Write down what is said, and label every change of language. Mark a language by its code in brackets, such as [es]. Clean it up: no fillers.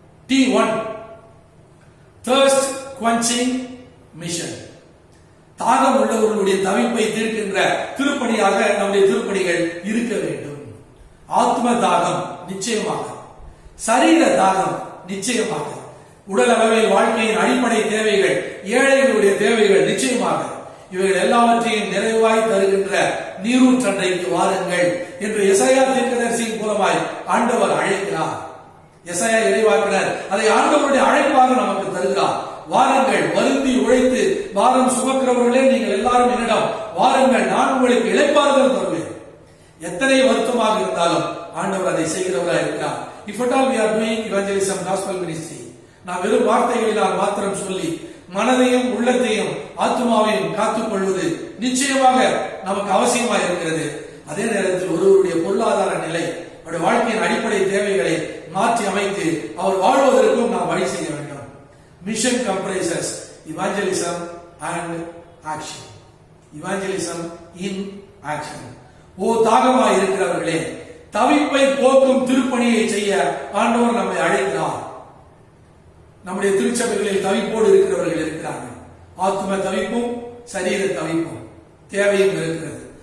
[en] T1 thirst quenching mission. [ta] தாகம் உள்ளவர்களுடைய தவிப்பை தீர்க்கின்ற திருப்பணியாக நம்முடைய திருப்பணிகள் இருக்க வேண்டும். ஆத்ம தாகம் நிச்சயமாக, சரீர தாகம் நிச்சயமாக, உடல் அளவில் வாழ்க்கையின் அடிப்படை தேவைகள், ஏழைகளுடைய தேவைகள் நிச்சயமாக, இவைகள் எல்லாவற்றையும் நிறைவாய் தருகின்ற நீரூற்றன்றைக்கு வாருங்கள் என்று எசாயா தீர்க்கதரிசியின் மூலமாய் ஆண்டவர் அழைக்கிறார். எசாயா இறைவாக்கினர் அதை ஆண்டவருடைய அழைப்பாக நமக்கு தருகிறார். வாருங்கள், வருந்தி உழைத்து பாரம் சுமக்கிறவர்களே நீங்கள் எல்லாரும் என்னிடம் வாருங்கள், நான் உங்களுக்கு இளைப்பாறுதல் தருவேன். எத்தனை வருத்தமாக இருந்தாலும் ஆண்டவர் அதை செய்கிறவராக இருக்கிறார். [en] If at all we are doing evangelism, gospel ministry, [ta] நாம் வெறும் வார்த்தைகளினால் மாத்திரம் சொல்லி மனதையும் உள்ளத்தையும் ஆத்மாவையும் காத்துக் கொள்வது நிச்சயமாக நமக்கு அவசியமாக இருக்கிறது. அதே நேரத்தில் ஒருவருடைய பொருளாதார நிலை, அவருடைய வாழ்க்கையின் அடிப்படை தேவைகளை மாற்றி அமைத்து அவர் வாழ்வதற்கும் நாம் வழி செய்ய வேண்டும். [en] Mission comprises evangelism and action. Evangelism in action. [ta] ஓ தாகமாய் இருக்கிறவர்களே, தவிப்பை போக்கும் திருப்பணியை செய்ய ஆண்டவர் நம்மை அழைக்கிறார். நம்முடைய திருச்சபைகளில் தவிப்போடு இருக்கிறவர்கள் இருக்கிறார்கள். ஆத்ம தவிப்பும் சரீர தவிப்பும் தேவையும் இருக்கிறது.